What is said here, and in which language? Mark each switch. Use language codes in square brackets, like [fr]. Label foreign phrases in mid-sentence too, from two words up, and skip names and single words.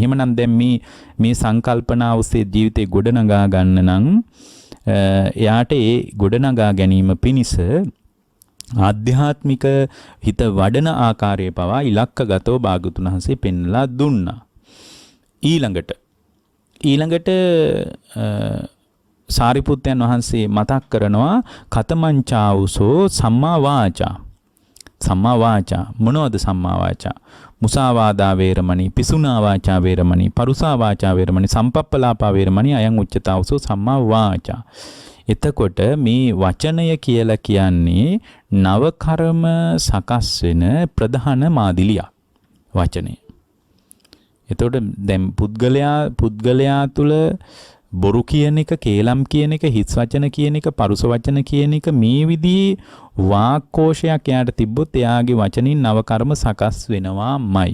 [si] එහෙමනම් දැන් මේ සංකල්පනා ඔස්සේ ජීවිතේ ගොඩනගා ගන්න නම් එයාට ඒ ගොඩනගා ගැනීම පිණිස ආධ්‍යාත්මික හිත වඩන ආකාරය පවා ඉලක්කගතව භාගතුන් වහන්සේ පෙන්ලා දුන්නා. ඊළඟට සාරිපුත්තයන් වහන්සේ මතක් කරනවා [pi] කතමංචාවුසෝ සම්මා වාචා. සම්මා වාචා මොනවද සම්මා වාචා? මුසාවාදා වේරමණී, පිසුනා වාචා වේරමණී, පරුසා වාචා වේරමණී, සම්පප්පලාපා වේරමණී අයං උච්චතාවසෝ සම්මා වාචා. [si] එතකොට මේ වචනය කියලා කියන්නේ නව කර්ම සකස් වෙන ප්‍රධාන මාදිලියක් වචනය. එතකොට දැන් පුද්ගලයා තුළ බොරු කියන එක, කේලම් කියන එක, හිස් වචන කියන එක, පරුස වචන කියන එක මේ විදිහේ වාක්කෝෂයක් එයාට තිබ්බොත් එයාගේ වචනින් නව කර්ම සකස් වෙනවාමයි.